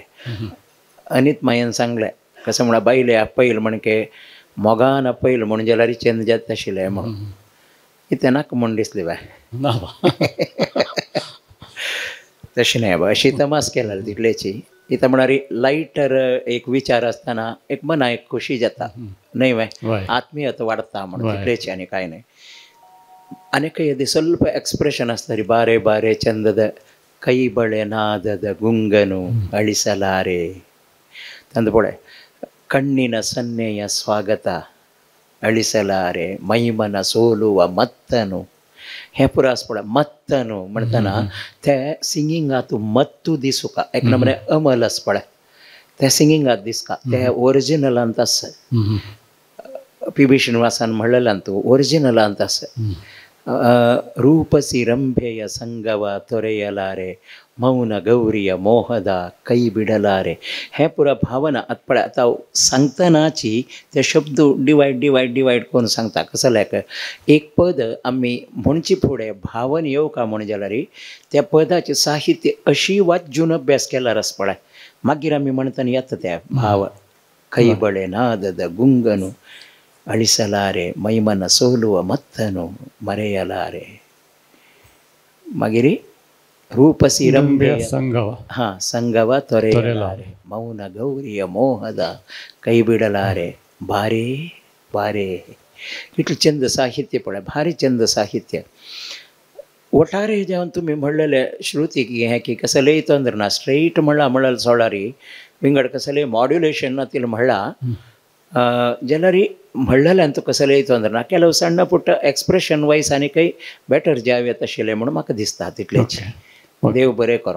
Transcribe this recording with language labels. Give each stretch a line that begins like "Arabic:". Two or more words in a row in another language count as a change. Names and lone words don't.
Konkani: अनित मायन सांगलें कसं म्हळ्यार बायले आपयल म्हणके मोगान आपयल म्हण जाल्यार चेंद जाता आशिल्लें म्हणून कितें नाका म्हण दिसलें बाय. तशें न्हय बाय अशी तमास केल्यार तितलेची इथं म्हणारी लायटर एक विचार असताना एक मना एक खुशी जाता न्हय बाय आत्मीयता वाडता म्हणून तितलेची आनी कांय न्हय. आनी काही
Kannada: ಸ್ವಲ್ಪ ಎಕ್ಸ್ಪ್ರೆಷನ್
Konkani: असता
Kannada: ಬಾರೆ ಬಾರೆ ಚಂದದ ಕೈ ಬಳೆ ನಾದದ ಗುಂಗನು ಅಳಿಸಲಾರೆ ತಂದುಪೊಡೆ ಕಣ್ಣಿನ ಸನ್ನೆಯ ಸ್ವಾಗತ ಅಳಿಸಲಾರೆ ಮೈಮನ ಸೋಲುವ ಮತ್ತನು
Konkani: हे पुरा आसपडा मत्तनु म्हणटना ते सिंगिंगात मत्तू दिसुका एक नमने अमल आसपडा ते सिंगिंगात दिसका ते ओरिजिनलांत आस पी.बी. श्रीनिवासान म्हणलेलां तूं ओरिजिनलांत आस
Kannada: ರೂಪಸಿ ರಂಭೆಯ ಸಂಗವ ತೊರೆಯಲಾರೆ ಮೌನ ಗೌರಿಯ ಮೋಹದ ಕೈ ಬಿಡಲಾರೆ
Konkani: हे पुरा भावना आतपडे आतां सांगतनाची ते शब्द डिवायड करून सांगता कसं लायक एक पद आमी म्हणची फुडें भावन येवका म्हण जाल्यार त्या पदाचें साहित्य अशी वाचून अभ्यास केल्यार आसपडे मागीर आमी म्हणटना येता ते भाव
Kannada: ಕೈ ಬಳೆ ನಾದದ ಗುಂಗನು ಅಳಿಸಲಾರೆ ಮೈಮನ ಸೋಲುವ ಮತ್ತನು ಮರೆಯಲಾರೆ ಮಗಿರಿ ರೂಪಸಿ ರಂಭೆಯ ಸಂಗವ ಸಂಗವ ತೊರೆಯಲಾರೆ ಮೌನ ಗೌರಿಯ ಮೋಹದ ಕೈ ಬಿಡಲಾರೆ ಬಾರೆ ಬಾರೆ
Konkani: इतलें चंद साहित्य पळय भारी चंद साहित्य ಒಟ್ಟಾರೆ जेवण तुम्ही म्हणलेले श्रुतीक हें की कसलेय तंत्र ना स्ट्रेट म्हणल्यार सोडारी विंगड कसलेय मॉड्युलेशन नातील म्हणला जाल्यार म्हणलेल्यान तूं कसलेय तंत्र ना केलो सಣ್ಣ पुट्ट
English: expression voice
Konkani: आनी खंय बेटर जावेत आशिल्लें म्हणून म्हाका दिसता तितलेच देव बरें करो.